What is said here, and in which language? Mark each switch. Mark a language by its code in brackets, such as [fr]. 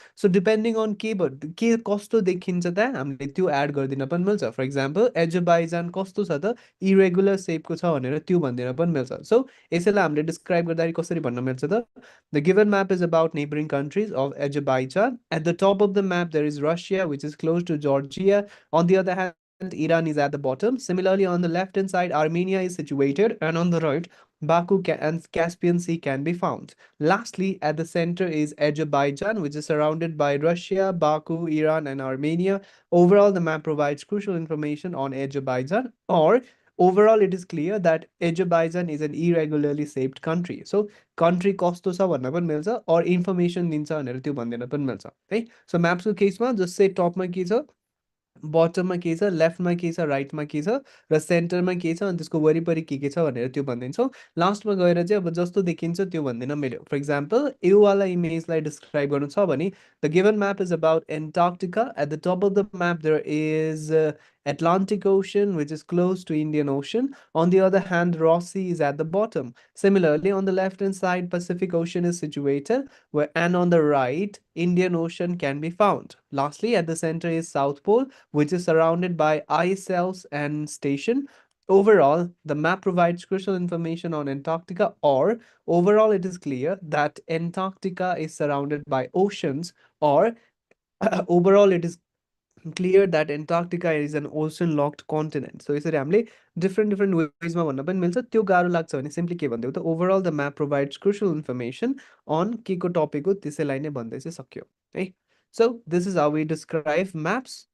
[ne] So depending on के कस्तो देखिन्छ त हामीले त्यो एड गरिदिन पनि मिल्छ। फर इक्जाम्पल एजरबाइजान कस्तो छ त, इरेगुलर सेपको छ भनेर त्यो भनिदिन पनि मिल्छ। सो यसैलाई हामीले डिस्क्राइब गर्दाखेरि कसरी भन्न मिल्छ त, [en] the given map is about neighboring countries of Azerbaijan. At the top of the map, there is Russia, which is close to Georgia. On the other hand, Iran is at the bottom. Similarly, on the left hand side, Armenia is situated, and on the right, Baku and Caspian Sea can be found. Lastly, at the center is Azerbaijan, which is surrounded by Russia, Baku, Iran, and Armenia. Overall, the map provides crucial information on Azerbaijan, or overall, it is clear that Azerbaijan is an irregularly shaped country. [ne] So, country कस्तो छ भन्न पनि मिल्छ, और information दिन्छ भनेर त्यो भनिदिन पनि मिल्छ है। सो म्याप्सको केसमा जस्तै टपमा के छ, बटममा के छ, लेफ्टमा के छ, राइटमा के छ, र सेन्टरमा के छ, अनि त्यसको वरिपरि के छ भनेर त्यो भनिदिन्छौँ। लास्टमा गएर चाहिँ अब जस्तो देखिन्छ त्यो भन्दिनँ मैले। फर इक्जाम्पल योवाला इमेजलाई डिस्क्राइब गर्नु छ भने [en] The given map is about Antarctica. At the top of the map there is Atlantic Ocean, which is close to Indian Ocean. On the other hand, Ross Sea is at the bottom. Similarly, on the left-hand side, Pacific Ocean is situated, and on the right, Indian Ocean can be found. Lastly, at the center is South Pole, which is surrounded by ice shelves and station. Overall, the map provides crucial information on Antarctica, or overall, it is clear that Antarctica is surrounded by oceans, or overall, it is clear that Antarctica is an ocean locked continent. [ne] So यसरी हामीले different ways मा भन्न पनि मिल्छ। त्यो गाह्रो लाग्छ भने सिम्पली के भन्दै हो त, [en] overall the map provides crucial information on [ne] के को टपिक हो त्यसैलाई नै भन्दै चाहिँ सक्यो है। [en] So this is how we describe maps.